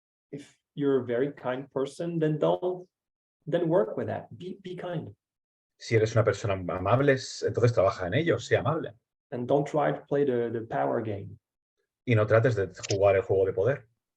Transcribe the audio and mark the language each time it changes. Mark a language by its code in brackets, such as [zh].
[en] If you're a very kind person, then work with that. Be kind. [es] Si eres una persona amable, entonces trabaja en ello, sé amable. [en] And don't try to play the power game. [es] Y no trates de jugar el juego de poder.